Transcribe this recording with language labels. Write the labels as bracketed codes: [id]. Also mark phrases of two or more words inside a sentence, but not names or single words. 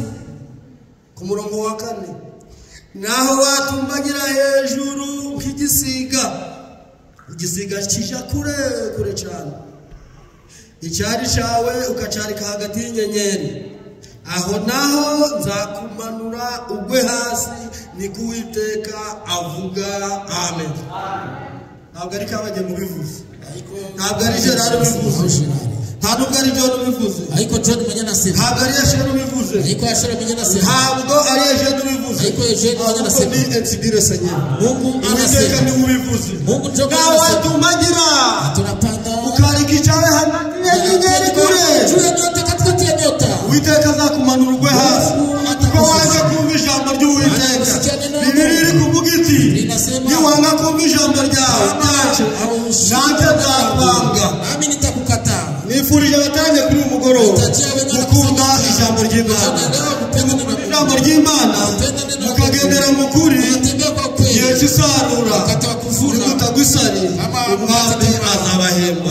[rw] Ku murongo wa 4, naho watumbagira hejuru nk'igisiga, igisiga kija kure cyane, icyari cyawe ukacarika hagati y'inyenyeri, aho naho nzakumanura ugwe hasi, niko Uwiteka avuga. Amen. Ntabwo ari kabajye mu bivuze, ntabwo ari Gerard bivuze, ntabwo ari John bivuze, [sw] ariko John mwenye nasema, [rw] ntabwo ari Yashero bivuze, [sw] ariko Yashero mwenye nasema, [rw] ntabwo ari Ejedu bivuze, [sw] ariko Ejedu mwenye nasema, [rw] ni Etsigire Seigneur. Mungu Uwiteka ni ubivuze, [sw] Mungu ndio [rw] watumagira [sw] tunapanda [rw] ukarika icyawe hagati y'inyenyeri kure, [sw] jua nyota katikati ya nyota. [rw] Uwiteka azakumanura ugwe hasi, kuko wanga kumva ijambo ry'Uwiteka. Bibiliya iri kuvuga iti niwanga kumva ijambo ryawe nanjye nzakwanga. [sw] Nami nitakukataa. [rw] Nifurije abatangiye kuri uyu mugoroba gukunda ijambo ry'Imana, ijambo ry'Imana mukagendera mu kuri, igihe cy'isarura nimutagwisari umwami azabahemba.